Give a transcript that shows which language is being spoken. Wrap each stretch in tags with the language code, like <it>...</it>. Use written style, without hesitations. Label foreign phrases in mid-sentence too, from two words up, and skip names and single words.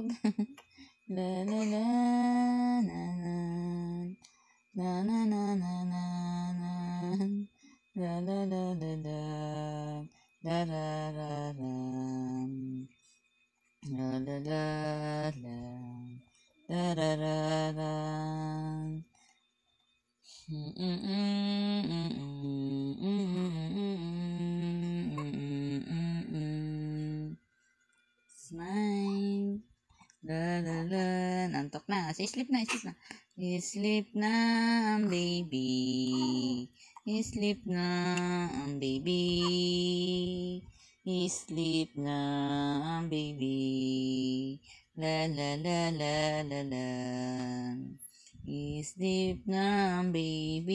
<en>La la la na na na na na na na na la la la la la la la la la la la la la la la la. Smile. La la la.</en> <tl>Nantok na. Sleep na, sleep na. Sleep na ang baby. Sleep na ang baby. Sleep na ang baby. La la la la la la. Sleep na ang baby.</tl>